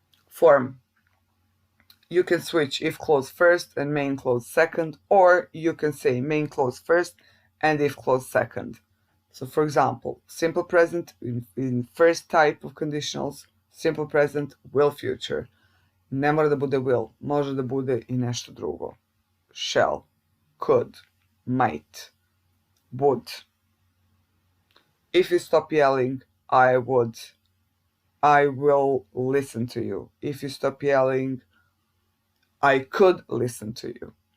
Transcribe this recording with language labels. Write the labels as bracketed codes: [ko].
[en] Form. You can switch if clause first and main clause second, or you can say main clause first and if clause second. So, for example, simple present in first type of conditionals, simple present, will future. [sr] Ne mora da bude will, može da bude i nešto drugo. [en] Shall, could, might, would. If you stop yelling, I will listen to you. If you stop yelling, I could listen to you.